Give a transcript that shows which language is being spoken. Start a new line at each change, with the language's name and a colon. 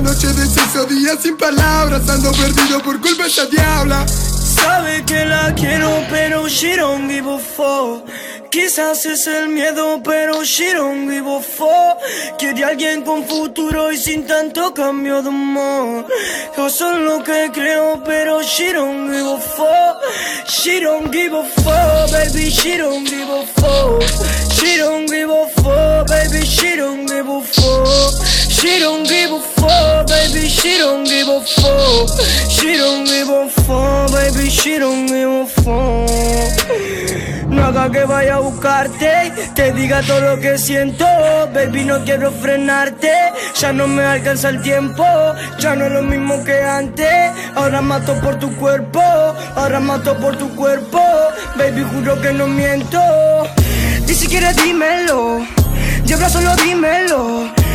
Spanish: Noche de sexo, días sin palabras. Ando perdido por culpa de esa diabla. Sabe que la quiero, pero
English: she don't give a fuck.
Spanish: Quizás es el miedo, pero
English: she don't give a fuck.
Spanish: Quiere alguien con futuro y sin tanto cambio de humor. Yo soy lo que creo, pero
English: she don't give a fuck. She don't give a fuck, baby, she don't give a fuck. She don't give a fuck, baby, she don't give a fuck. She don't give a fuck, baby, she don't give a fuck. She don't give a fuck, baby, she don't give a fuck.
Spanish: No haga que vaya a buscarte, te diga todo lo que siento. Baby, no quiero frenarte, ya no me alcanza el tiempo. Ya no es lo mismo que antes. Ahora mato por tu cuerpo, ahora mato por tu cuerpo. Baby, juro que no miento. Ni siquiera dímelo, diabla, solo dímelo.